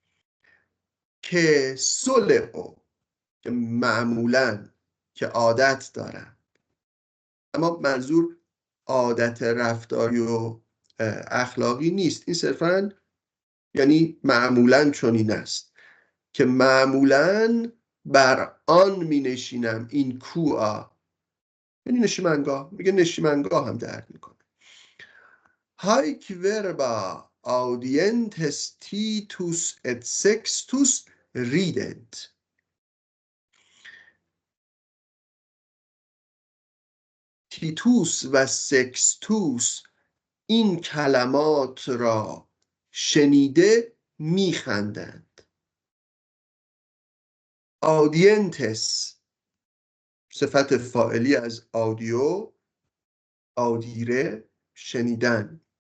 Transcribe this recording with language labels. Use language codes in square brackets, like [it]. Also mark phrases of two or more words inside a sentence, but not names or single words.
[la] quae soleo, [fa] که معمولاً، که عادت دارن، اما منظور عادت رفتاری و اخلاقی نیست، این صرفاً یعنی معمولاً چنین است که معمولاً بر آن می نشینم، این کوه، یعنی نشیمنگاه. میگه نشیمنگاه هم درد میکنه. [la] haec verba audientes Titus et Sextus rident. [fa] تیتوس و سکستوس این کلمات را شنیده میخندند. آدینتس صفت فاعلی از آدیو، آدیره، شنیدن.